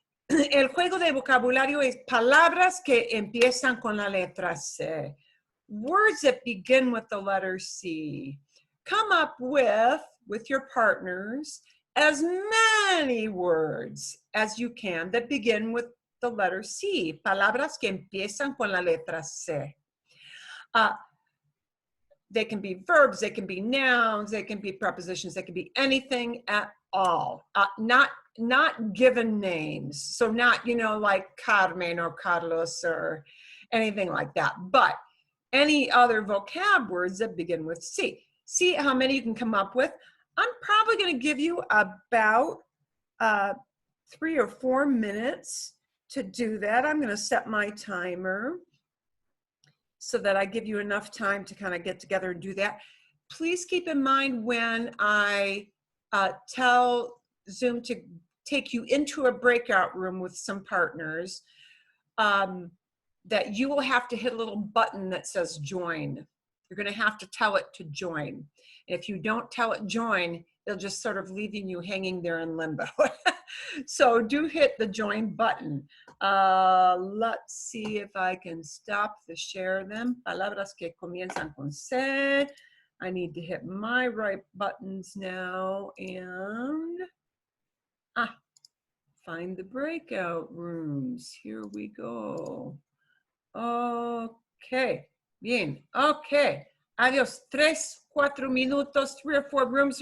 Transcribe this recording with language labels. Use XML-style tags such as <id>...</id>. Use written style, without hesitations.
<es>El juego de vocabulario es palabras que empiezan con la letra C.</es> <en>Words that begin with the letter C. Come up with your partners, as many words as you can that begin with the letter C.</en> <es>Palabras que empiezan con la letra C.</es> <en>They can be verbs, they can be nouns, they can be prepositions, they can be anything at all. Not given names. So not, like Carmen or Carlos or anything like that, but any other vocab words that begin with C. See how many you can come up with. I'm probably going to give you about 3 or 4 minutes to do that. I'm going to set my timer so that I give you enough time to kind of get together and do that. Please keep in mind when I tell Zoom to take you into a breakout room with some partners, that you will have to hit a little button that says join. You're going to have to tell it to join. If you don't tell it join, it'll just sort of leaving you hanging there in limbo. So do hit the join button. Let's see if I can stop the share them.</en> <es>Palabras que comienzan con C.</es> <en>I need to hit my right buttons now and find the breakout rooms. Here we go. Okay, bien, okay.</en> <es>Adios, 3, 4 minutos,</es> <en>3 or 4 rooms.</en>